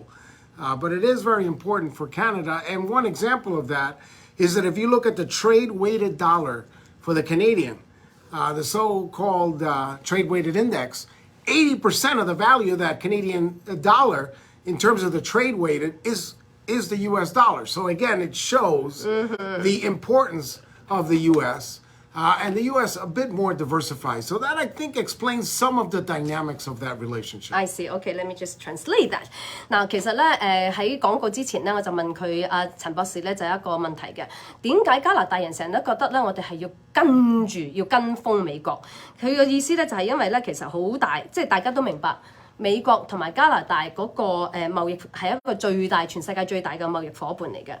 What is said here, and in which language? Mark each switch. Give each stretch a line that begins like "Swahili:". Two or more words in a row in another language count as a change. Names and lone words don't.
English: But it is very important for Canada. And one example of that is that if you look at the trade-weighted dollar for the Canadian, the so-called trade-weighted index, 80% of the value of that Canadian dollar in terms of the trade-weighted is the U.S. dollar. So again, it shows the importance of the U.S. And the U.S. a bit more diversified. So that, I think, explains some of the dynamics of that relationship. I see. Okay, let me just translate that.
Cantonese: 嗱，其實咧，喺廣告之前咧，我就問佢陳博士咧，就有一個問題嘅。點解加拿大人成日都覺得咧，我哋係要跟風美國？佢嘅意思咧就係因為咧，其實好大，即係大家都明白。美國同埋加拿大嗰個貿易係一個全世界最大嘅貿易伙伴嚟嘅。